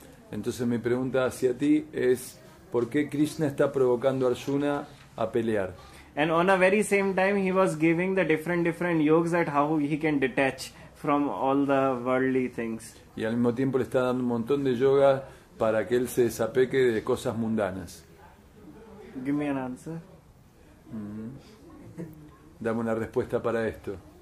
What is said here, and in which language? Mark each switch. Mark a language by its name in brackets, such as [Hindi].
[Spanish] Entonces mi pregunta hacia ti es ¿por qué Krishna está provocando a Arjuna a pelear? [English] And on a very same time he was giving the different yogas at how he can detach from all the worldly things. [Spanish] Y al mismo tiempo le está dando un montón de yoga para que él se desapeque de cosas mundanas. [English] Give me an answer. [Spanish] Dame una respuesta para esto.